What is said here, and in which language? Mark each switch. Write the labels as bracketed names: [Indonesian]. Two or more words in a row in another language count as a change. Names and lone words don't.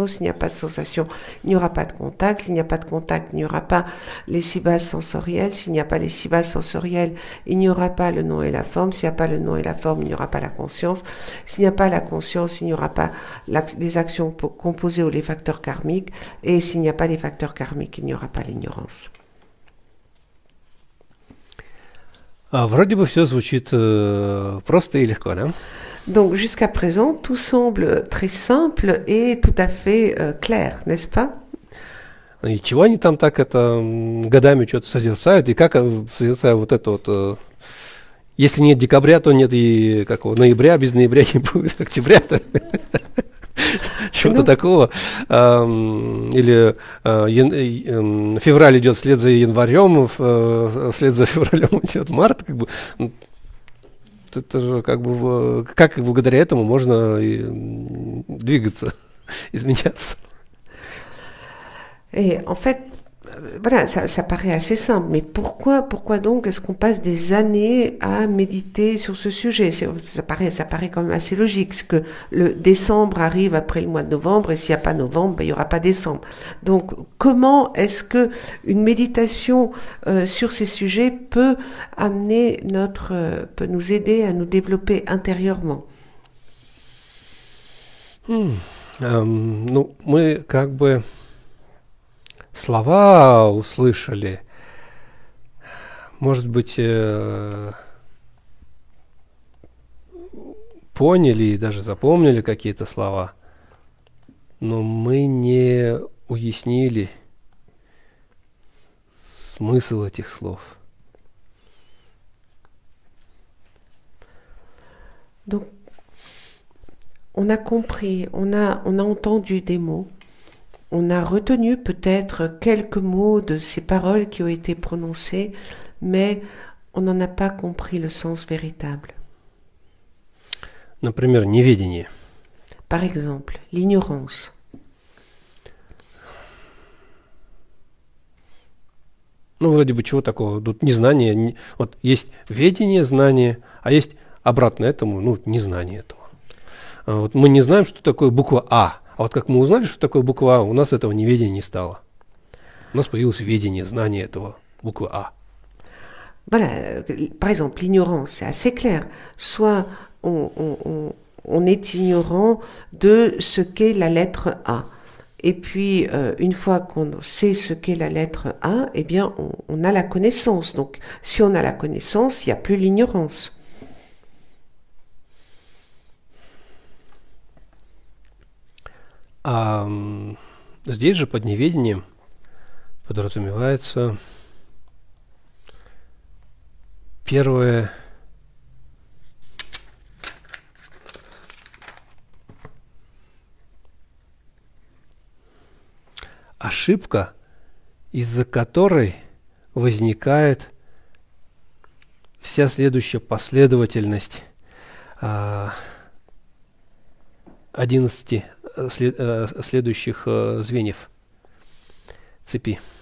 [French] S'il n'y a pas de sensation, il n'y aura pas de contact. S'il n'y a pas de contact, il n'y aura pas les six bases sensorielles. S'il n'y a pas les six bases sensorielles, il n'y aura pas le nom et la forme. S'il n'y a pas le nom et la forme, il n'y aura pas la conscience. S'il n'y a pas la conscience, il n'y aura pas les actions composées ou les facteurs karmiques. Et s'il n'y a pas les facteurs karmiques, il n'y aura pas l'ignorance. [Russian] Вроде бы все звучит просто и легко, да? [French] Donc jusqu'à présent, tout semble très simple et tout à fait clair, n'est-ce pas? [Russian] И чего они там так годами что-то созерцают, и как созерцают вот это вот... Если нет декабря, то нет и ноября, без ноября не будет октября-то. Чего-то такого. Или февраль идет вслед за январем, вслед за февралем идет март. Это же как благодаря этому можно двигаться, изменяться. [French] Et en fait, voilà, ça paraît assez simple, mais pourquoi donc est-ce qu'on passe des années à méditer sur ce sujet? Ça paraît quand même assez logique, c'est que le décembre arrive après le mois de novembre, et s'il n'y a pas novembre, il n'y aura pas décembre. Donc, comment est-ce que une méditation sur ces sujets peut nous aider à nous développer intérieurement? [Russian] Ну, мы как бы слова услышали, может быть, поняли и даже запомнили какие-то слова, но мы не уяснили смысл этих слов. [French] Donc, on a compris, on a entendu des mots, on a retenu peut-être quelques mots de ces paroles qui ont été prononcées, mais on n'en a pas compris le sens véritable. [Russian] Например, неведение. [French] Par exemple, l'ignorance. [Russian] Ну, вроде бы чего такого? Тут незнание. Вот есть ведение, знание, а есть обратно этому, ну, незнание этого. Вот мы не знаем, что такое буква А. А вот как мы узнали, что такое буква А, у нас этого неведения не стало. У нас появилось ведение, знание этого буквы А. [French] Voilà, par exemple, l'ignorance, c'est assez clair. Soit on est ignorant de ce qu'est la lettre A. Et puis, une fois qu'on sait ce qu'est la lettre A, eh bien, on a la connaissance. Donc, si on a la connaissance, il n'y a plus l'ignorance. [Russian] А здесь же под неведением подразумевается первое ошибка, из-за которой возникает вся следующая последовательность 11 следующих звеньев цепи.